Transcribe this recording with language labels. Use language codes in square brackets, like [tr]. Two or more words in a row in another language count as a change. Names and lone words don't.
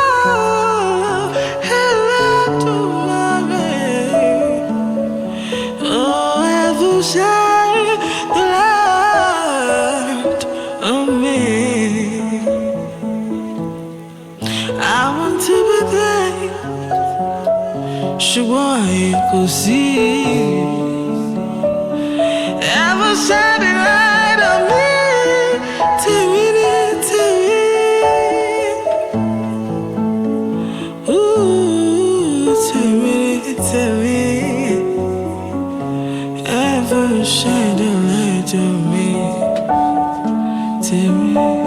[en] Shine the light on me. I want to be there, [yo] ṣùgbọ́n ayé kò sí. [en] Ever shine the light on me, to me. Ooh, to me. Shine the light on me, to me.